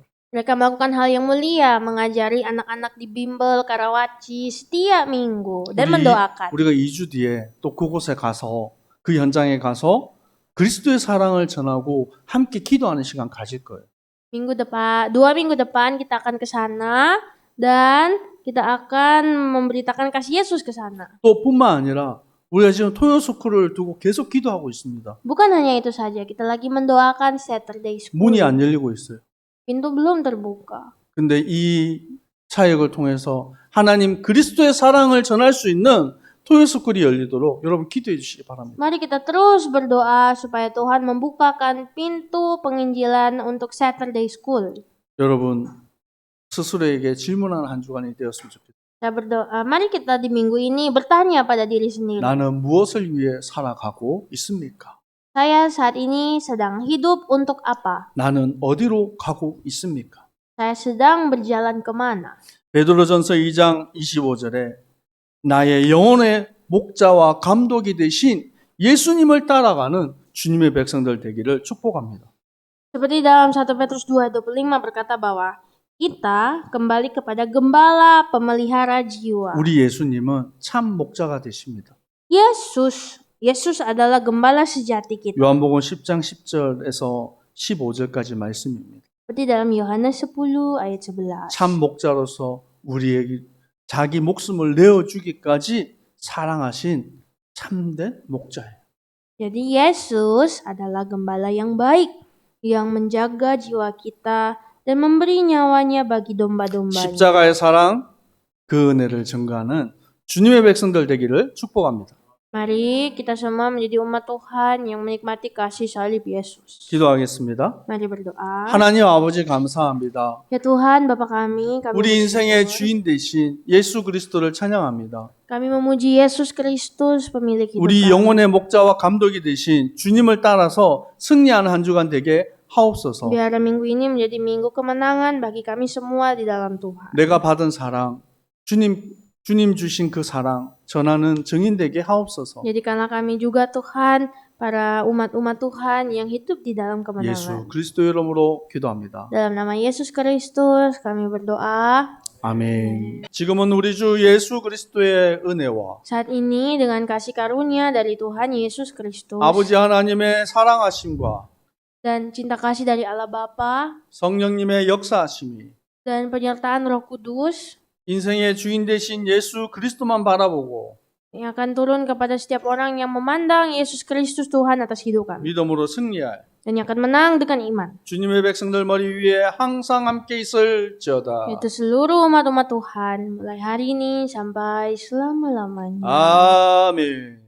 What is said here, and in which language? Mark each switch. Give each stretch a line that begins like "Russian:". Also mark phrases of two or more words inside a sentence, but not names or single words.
Indonesian: mereka melakukan hal yang mulia, mengajari anak-anak di Bimbel, Karawaci setiap minggu dan mendoakan.
Korean: 우리가 2주 뒤에 또 그곳에 가서 그 현장에 가서 그리스도의 사랑을 전하고 함께 기도하는 시간 가질 거예요.
Indonesian: 2 minggu depan kita akan ke sana dan kita akan memberitakan kasih Yesus ke sana.
Korean: 또 뿐만 아니라 우리가 지금 토요스쿨을 두고 계속 기도하고 있습니다.
Indonesian: Bukan hanya itu saja, kita lagi mendoakan Saturday School.
Korean: 문이 안 열리고 있어요.
Indonesian: Pintu belum terbuka.
Korean: 근데 이 사역을 통해서 하나님 그리스도의 사랑을 전할 수 있는 토요스쿨이 열리도록 여러분 기도해 주시기 바랍니다.
Indonesian: Mari kita terus berdoa supaya Tuhan membukakan pintu penginjilan untuk Saturday School.
Korean: 여러분 스스로에게 질문하는 한 주간이 되었으면 좋겠습니다.
Indonesian: Saya berdoa, mari kita di minggu ini bertanya pada diri sendiri.
Korean: 나는 무엇을 위해 살아가고 있습니까?
Indonesian: Saya saat ini sedang hidup untuk apa?
Korean: 나는 어디로 가고 있습니까?
Indonesian: Saya sedang berjalan kemana?
Korean: 베드로전서 2장 25절에 나의 영혼의 목자와 감독이 되신 예수님을 따라가는 주님의 백성들 되기를 축복합니다.
Indonesian: Seperti dalam 1 Petrus 2:25 berkata bahwa kita kembali kepada gembala pemelihara jiwa.
Korean: 우리 예수님은 참 목자가 되십니다.
Indonesian: Yesus adalah gembala sejati kita.
Korean: 요한복음 10장 10절에서 15절까지 말씀입니다.
Indonesian: Seperti dalam Yohanes 10 ayat 11.
Korean: 참 목자로서 우리에게 자기 목숨을 내어주기까지 사랑하신 참된 목자예요.
Indonesian: Jadi Yesus adalah gembala yang baik yang menjaga jiwa kita dan memberi nyawanya bagi domba-dombanya.
Korean: 십자가의 사랑, 그 은혜를 증거하는 주님의 백성들 되기를 축복합니다.
Indonesian: Mari kita semua menjadi umat Tuhan yang menikmati kasih salib Yesus.
Korean: 기도하겠습니다.
Indonesian: Mari berdoa.
Korean: 하나님 아버지 감사합니다.
Indonesian: Ya Tuhan, Bapa kami
Korean: 우리 인생의
Indonesian: bersyukur.
Korean: 주인 되신 예수 그리스도를 찬양합니다.
Indonesian: Kami memuji Yesus Kristus, pemilik hidup
Korean: 우리
Indonesian: kami.
Korean: 영혼의 목자와 감독이 되신 주님을 따라서 승리하는 한 주간 되게 하옵소서.
Indonesian: Biar minggu ini menjadi minggu kemenangan bagi kami semua di dalam Tuhan.
Korean: 내가 받은 사랑, 주님 주신 그 사랑 전하는 증인 되게 하옵소서.
Indonesian: Jadikanlah kami juga Tuhan, para umat-umat Tuhan yang hidup di dalam
Korean: 예수
Indonesian: kemenangan.
Korean: 그리스도 이름으로 기도합니다.
Indonesian: Dalam nama Yesus Kristus kami berdoa.
Korean: 아멘. 지금은 우리 주 예수 그리스도의 은혜와
Indonesian: Saat ini dengan kasih karunia dari Tuhan Yesus Kristus
Korean: 아버지 하나님의 사랑하심과
Indonesian: dan cinta kasih dari Allah Bapa
Korean: 성령님의 역사하심이
Indonesian: dan penyertaan Roh Kudus,
Korean: 인생의 주인 되신 예수 그리스도만 바라보고
Indonesian: yang akan turun kepada setiap orang yang memandang Yesus Kristus Tuhan atas hidup kami.
Korean: 믿음으로 승리할
Indonesian: Dan yang akan menang dengan iman.
Korean: 주님의 백성들 머리 위에 항상 함께 있을지어다.
Indonesian: Yaitu seluruh umat-umat Tuhan mulai hari ini sampai selama-lamanya.
Korean: 아멘.